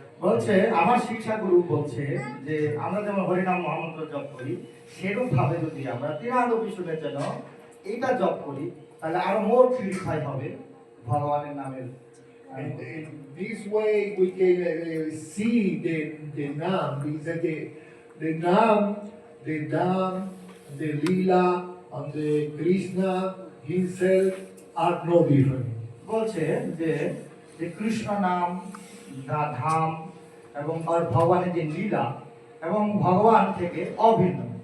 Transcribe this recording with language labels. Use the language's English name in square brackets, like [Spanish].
[Bangla] বলছে আমার শিক্ষা গুরু বলছে যে আমরা যেমন হরিনাম মহামন্ত্র জপ করি, সেরকম ভাবে যদি আমরা তৃণাদপি শুনে যেন এইটা জপ করি, তাহলে আরো [English] more purify [Bangla] হবে ভগবানের নামের। [English] And in this way we can see the Nam, the Nam, the Dham, the Leela, and the Krishna himself are no different. [Bangla] বলছে যে যে কৃষ্ণ নাম, ধাম এবং আর ভগবানের যে লীলা এবং ভগবান থেকে অভিন্ন।